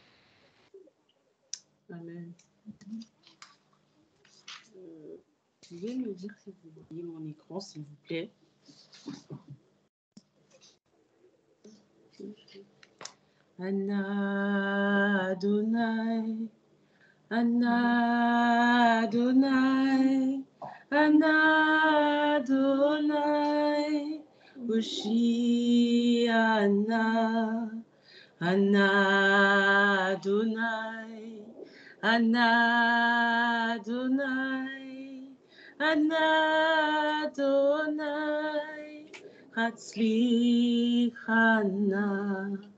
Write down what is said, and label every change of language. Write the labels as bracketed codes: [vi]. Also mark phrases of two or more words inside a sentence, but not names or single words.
[fr] Amen. Vous pouvez me dire si vous voyez mon écran, s'il vous plaît. [he] אנא ה' אנא ה' אנא ה, הושיעה נא, אנא ה' אנא ה' אנא ה' הצליחה נא.